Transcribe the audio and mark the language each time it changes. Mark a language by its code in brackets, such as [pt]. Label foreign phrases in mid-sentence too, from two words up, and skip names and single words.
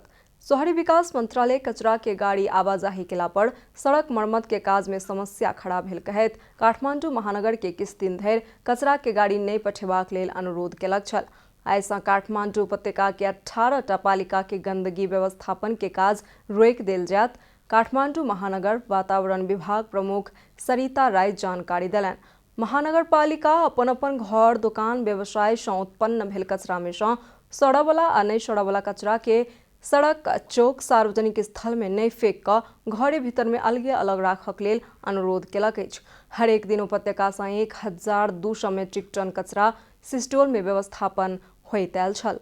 [mai] शहरी विकास मंत्रालय कचरा के गाड़ी आवाजाही केला पर सड़क मरम्मत के काज में समस्या खड़ा भेल कहैत काठमांडू महानगर के किछ दिन धरि कचरा के गाड़ी नहीं पठेबाक लेल अनुरोध केलक छल। आइ सँ काठमांडू उपत्यका के 18 टा पालिका के गंदगी व्यवस्थापन के काज रोकि देल जायत। काठमांडू महानगर वातावरण विभाग प्रमुख सरिता राय जानकारी देलनि। महानगर पालिका अपन अपन घर दुकान व्यवसाय से उत्पन्न भेल कचरा में से सड़वाला आ नहीं सड़वाला कचरा के सड़क चौक सार्वजनिक स्थल में नहीं फेंक कऽ घरे भीतर में अलगे अलग राखक लेल अनुरोध केलक अछि। हरेक दिन उपत्यका से 1200 मेट्रिक टन कचरा सिस्टोल में व्यवस्थापन होइत आयल छल।